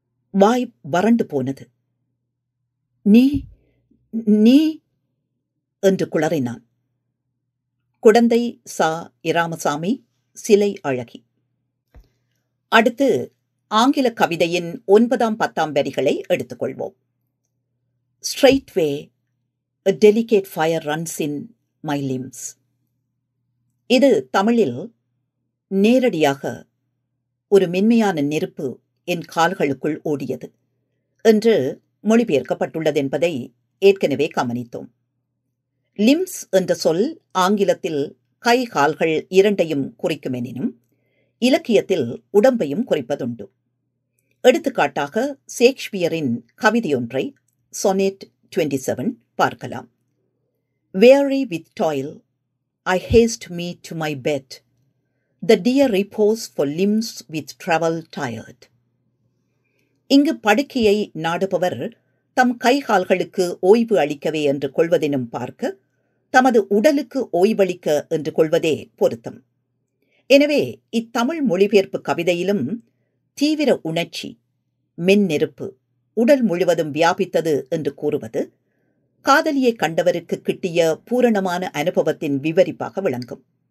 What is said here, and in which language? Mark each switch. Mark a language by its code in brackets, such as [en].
[ta] வாய் வறண்டு போனது. நீ நீ என்று குளறினான். குடந்தை சா. இராமசாமி, சிலை அழகி. அடுத்து ஆங்கில கவிதையின் 9ஆம் 10ஆம் வரிகளை எடுத்துக்கொள்வோம். [en] Straightway a delicate fire runs in my limbs. [ta] இது தமிழில் நேரடியாக ஒரு மென்மையான நெருப்பு என் கால்களுக்குள் ஓடியது என்று மொழிபெயர்க்கப்பட்டுள்ளது என்பதை ஏற்கனவே கவனித்தோம். லிம்ஸ் என்ற சொல் ஆங்கிலத்தில் கை கால்கள் இரண்டையும் குறிக்குமெனினும் இலக்கியத்தில் உடம்பையும் குறிப்பதுண்டு. எடுத்துக்காட்டாக ஷேக்ஸ்பியரின் கவிதையொன்றை Sonnet 27 பார்க்கலாம். [en] Weary with toil, I haste me to my bed. The dear repose for limbs with travel tired. [ta] இங்கு படுக்கையை நாடுபவர் தம் கைகால்களுக்கு ஓய்வு அளிக்கவே என்று கொள்வதெனும் பார்க்க, தமது உடலுக்கு ஓய்வளிக்க என்று கொள்வதே பொருத்தம். எனவே இத்தமிழ் மொழிபெயர்ப்பு கவிதையிலும் தீவிர உணர்ச்சி, மென்னெருப்பு உடல் முழுவதும் வியாபித்தது என்று கூறுவது காதலியை கண்டவருக்கு கிட்டிய பூரணமான அனுபவத்தின் விவரிப்பாக விளங்கும்.